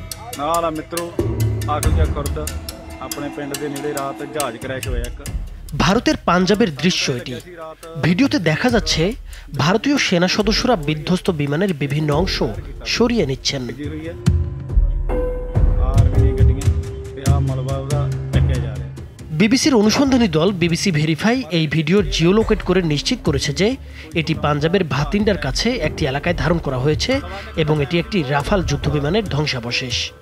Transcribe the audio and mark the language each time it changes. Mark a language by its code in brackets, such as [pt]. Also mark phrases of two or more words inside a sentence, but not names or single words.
[pa] ਨਾਲ ਆ ਮਿੱਤਰੋ ਆਖਿਆ ਖੁਰਦ ਆਪਣੇ ਪਿੰਡ ਦੇ ਨੇੜੇ ਰਾਤ ਜਹਾਜ਼ ক্র্যাশ ਹੋਇਆ ਇੱਕ। [bn] ভারতের পাঞ্জাবের দৃশ্য এটি। ভিডিওতে দেখা যাচ্ছে ভারতীয় সেনা সদস্যরা বিধ্বস্ত বিমানের বিভিন্ন অংশ সরিয়ে নিচ্ছেন। বিবিসির অনুসন্ধানী দল বিবিসি ভেরিফাই এই ভিডিওর জিওলোকেট করে নিশ্চিত করেছে যে এটি পাঞ্জাবের ভাতিন্ডার কাছে একটি এলাকায় ধারণ করা হয়েছে এবং এটি একটি রাফাল যুদ্ধবিমানের ধ্বংসাবশেষ।